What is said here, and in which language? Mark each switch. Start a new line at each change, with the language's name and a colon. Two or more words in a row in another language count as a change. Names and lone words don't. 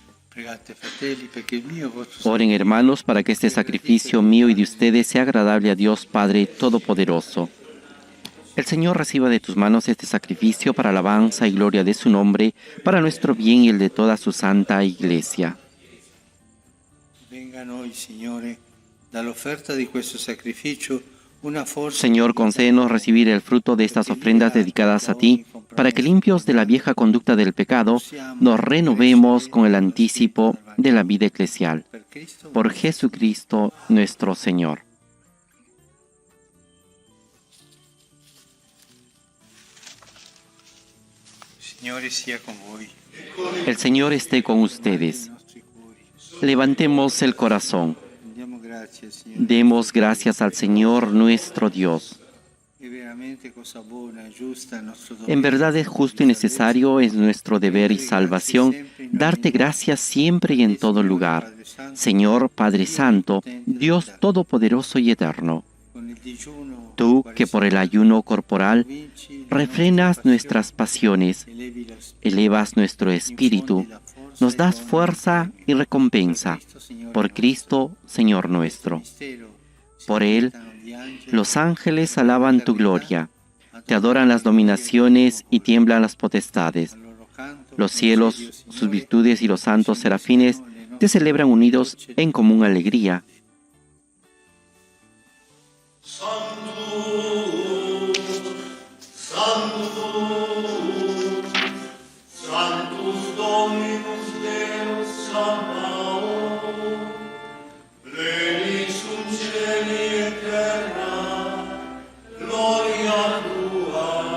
Italian: Pregate, fratelli, perché il mio e il vostro
Spanish: Oren, hermanos, para que este sacrificio mío y de ustedes sea agradable a Dios Padre Todopoderoso. El Señor reciba de tus manos este sacrificio para alabanza y gloria de su nombre, para nuestro bien y el de toda su santa Iglesia.
Italian: venga a noi, Signore, dall'offerta di questo sacrificio una forza.
Spanish: Señor, concédenos recibir el fruto de estas ofrendas dedicadas a ti, para que limpios de la vieja conducta del pecado, nos renovemos con el anticipo de la vida eclesial.
Italian: Per Cristo,
Spanish: Por Jesucristo nuestro Señor.
Italian: Signore sia con voi.
Spanish: El Señor esté con ustedes.
Italian: I nostri cuori.
Spanish: Levantemos el corazón.
Italian: Diamo grazie, Signore.
Spanish: Demos gracias al Señor nuestro Dios.
Italian: È veramente cosa buona e giusta il nostro
Spanish: En
Italian: dovere.
Spanish: verdad es justo y necesario, es nuestro deber y salvación, darte gracias siempre y en todo lugar. Señor Padre Santo, Dios Todopoderoso y Eterno,
Italian: Con il digiuno,
Spanish: tú que por el ayuno corporal
Italian: vinci,
Spanish: refrenas nuestras pasiones,
Italian: elevi la
Spanish: elevas nuestro espíritu, nos das fuerza y recompensa. Por Cristo, Señor nuestro.
Italian: mistero.
Spanish: Por Él,
Italian: Gli angeli
Spanish: los ángeles alaban tu gloria, te adoran las dominaciones y tiemblan las potestades.
Italian: al loro canto,
Spanish: Los cielos, sus virtudes y los santos serafines te celebran unidos en común alegría.
Latin: Sanctus Dominus Deus Sabaoth, pleni sunt cieli et terra, gloria tua,